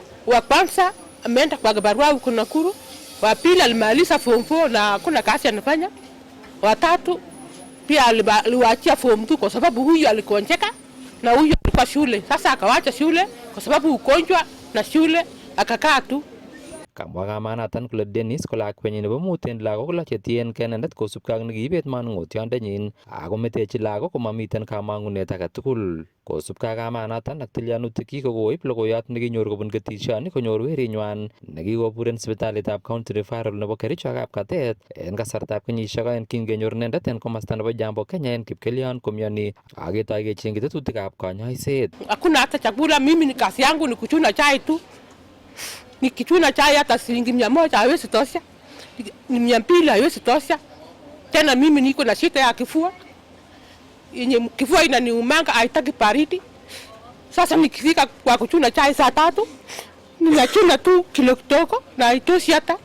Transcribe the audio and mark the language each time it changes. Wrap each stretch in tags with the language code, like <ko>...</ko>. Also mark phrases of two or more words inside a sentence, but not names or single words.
<sw>Wa kwanza ameenda kwa barua huko Nakuru. Wa pili alimaliza form 4 na hakuna kazi anafanya. Wa tatu pia aliwaachia form 2 kwa sababu huyu alikonjeka na huyu alikuwa shule. Sasa akawacha shule kwa sababu ugonjwa na shule akakaa tu.</sw> <kln>Kamwa kamanatan kole Dennis ko lakwenyi nebo mut en lagok lo chetien kenendet kosubkei ak nekiibet manung'otiondenyin ako metechi lagok komamiten kamang'unet age tugul. Kosubkei ak kamanatan ak tilyanutik ko koib logoiyot nekinyor kobun ketishoni konyor werinywan nekikobur en sipitalitab</kln> <en>County Referral</en> <kln>nebo Kericho ak Kapkatet en kasartab kenyisiek oeng kingenyor inendet en komasta nebo Jambo Kenya en Kipkelion komioni ak ketoi kechengchi tetutikab konyoiset.</kln> <sw>Hakuna hata chakula, mimi ni kazi yangu ni kuchuna chai tu. Nikichuna chai hata shilingi 100 haiwezi tosha. Ni 200 haiwezi tosha. Tena mimi niko na shida ya kifua. Yenye kifua inaniumanga haitaki baridi. Sasa nikifika kwa kuchuna chai saa 3, ninachuna tu kilo kidogo na haitoshi hata.</sw>